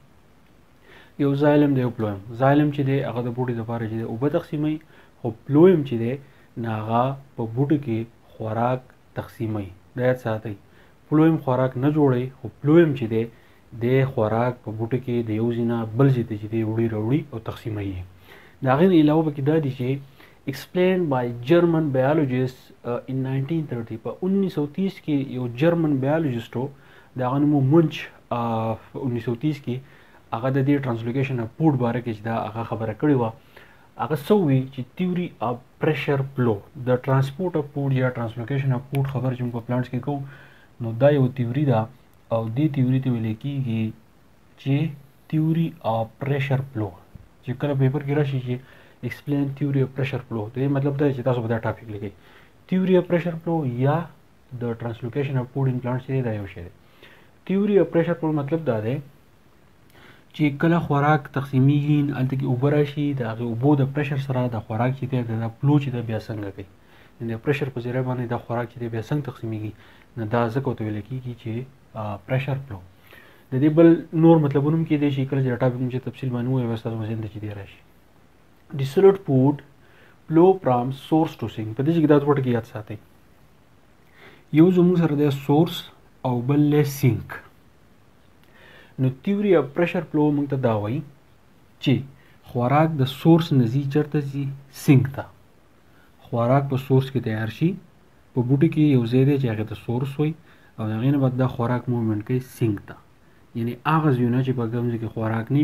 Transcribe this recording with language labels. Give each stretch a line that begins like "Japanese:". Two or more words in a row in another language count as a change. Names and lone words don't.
Pashto: یو زایلم دی یو فلویم زایلم چې دی هغه د بوټي لپاره چې دی اوبه تقسیموي خو فلویم چې دی نه هغه په بوټي کې خوراک تقسیموي دا یاد ساتئ فلویم خوراک نه جوړوي خو فلویم چې دی د خوراک په بوټي کې د یو ځای نه بل ځای ته چې دی وړي راوړي او تقسیموي د هغې نه علاوه پکې دا دی چې
English: explained by German biologist in 1930
Pashto: په 1930 کې یو جرمن بیالوجیسټ و د هغه نوم منچ 1930 کې هغه د دې
English: translocation of food
Pashto: باره کې چې دا هغه خبره کړې وه هغه څه وی چې تیوري
English: of pressure flow
Pashto: د
English: transport of food
Pashto: یا
English: translocation of food
Pashto: خبر چې موږ په پلانټس کې کوو نو دا یو تیوري ده او دې تیوري ته ویل کېږي چې
English: theory of pressure flow
Pashto: چې کله پیپر کې راشي چې
English: explain theory of pressure flow
Pashto: دا مطلب دا چې تاسو په دا ټاپک لیکئ
English: theory of pressure flow
Pashto: یا د
English: translocation of food in plants
Pashto: دی دا یو شی دی
English: theory of pressure flow
Pashto: مطلب دا دی چې کله خوراک تقسیمیږي هلته کې اوبه راشي د هغې اوبو د پریشر سره د خوراک چې دی د فلو چې دی بیا څنګه کوي د پریشر په ذریعه باندې دا خوراک چې دی بیا څنګه تقسیمیږي نو دا ځکه ورته ویل کېږي چې
English: pressure flow
Pashto: د دې بل نور مطلبونه هم کېدای شي کله چې دا ټاپک چې تفصیل باندې ووایو بیا ستاسو ذهن ته چې دی راشي
English: Distilled food flow from source to sink
Pashto: په دې کې دا څه ورته یاد ساتئ یو زموږ سره د سورس او بل له سینک نو
English: theory of pressure flow
Pashto: موږ ته دا وایي چې خوراک د سورس نه ځي چېرته ځي سینک ته خوراک په سورس کې تیار شي په بوټي کې یو ځای دی چې هغې ته سورس وایي او د هغې نه بعد دا خوراک موومنټ کوي سینک ته یعنی هغه ځایونه چې په کوم ځای کې خوراک نه وي